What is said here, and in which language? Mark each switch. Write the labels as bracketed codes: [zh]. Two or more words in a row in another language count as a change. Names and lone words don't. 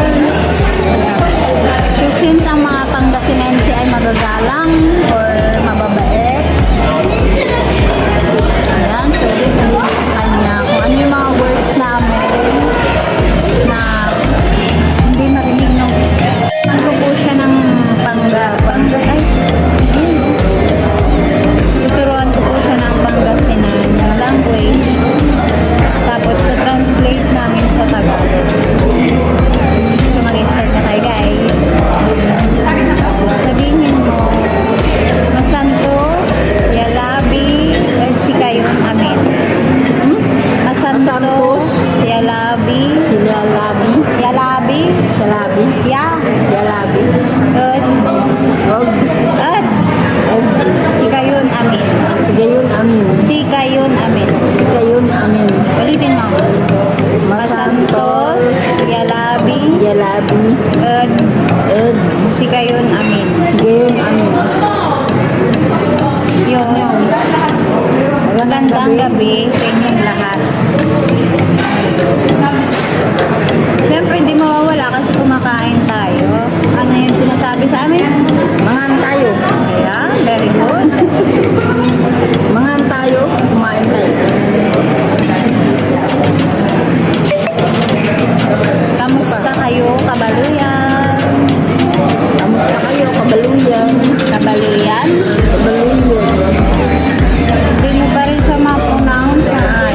[tl] So, since ang mga Pangasinense ay magagalang or mababait, ayan, so kanya kung ano yung mga words namin na hindi marinig nung ano po siya ng tuturuan ko po siya ng Pangasinan language, tapos translate namin sa Tagalog. So mag-start na tayo guys. Sabihin mo, [pag] Masantos, Yalabi, Sikayon, Amin. Masantos, Yalabi, Yalabi, Yalabi, Yalabi, Yalabi, Sikayon, Amin. Sikayon, Amin. Sikayon, Amin. Sikayon, Amin. [tl] Ulitin mo. [pag] Masantos, Yalabi, Yalabi, Sikayon, Amin. Sikayon, Amin. [tl] Yun. Magandang gabi sa inyong lahat. Siyempre, hindi mawawala kasi kumakain tayo. Ano yung sinasabi sa amin? [pag] Mangan tayo. Ayan, [en] very good. [pag] Mangan tayo, [tl] kumain tayo. [pag] Kamusta kayo, kabaluyan? Kamusta kayo, kabaluyan? Kabaluyan? Kabaluyan. [tl] Hindi mo pa rin siya ma-pronounce na ay.